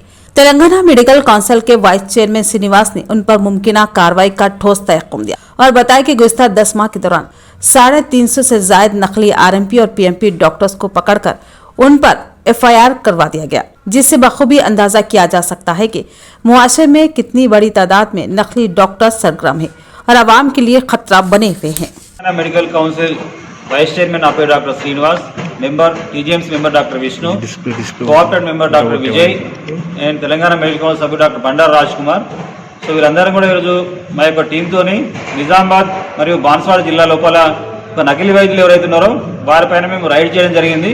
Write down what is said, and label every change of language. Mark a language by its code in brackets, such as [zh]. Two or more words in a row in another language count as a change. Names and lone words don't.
[ur] تلنگانہ میڈیکل کونسل کے وائس چیئرمین سرینیواس نے ان پر ممکنہ کارروائی کا ٹھوس تیقن دیا اور بتایا کہ گزشتہ 10 ماہ کے دوران 350 سے زائد نقلی RMP اور PMP ڈاکٹرز کو پکڑ کر ان پر FIR کروا دیا گیا، جس سے بخوبی اندازہ کیا جا سکتا ہے کہ معاشرے میں کتنی بڑی تعداد میں نقلی ڈاکٹر سرگرم ہیں اور عوام کے لیے خطرہ بنے ہوئے ہیں۔ [en] medical council vice chairman [te] నా పేరు డాక్టర్ శ్రీనివాస్, [en] member TGMC member [te] డాక్టర్ విష్ణు, [en] co-opted member [te] డాక్టర్ విజయ్ అండ్ తెలంగాణ మెడికల్ కౌన్సిల్ సభ్యుడు డాక్టర్ బండారు రాజ్ కుమార్. సో వీరందరం కూడా ఈరోజు మా యొక్క టీంతోని నిజామాబాద్ మరియు బాన్స్వాడ జిల్లా లోపల ఒక నకిలీ వైద్యులు ఎవరైతే ఉన్నారో వారిపైన మేము రైడ్ చేయడం జరిగింది.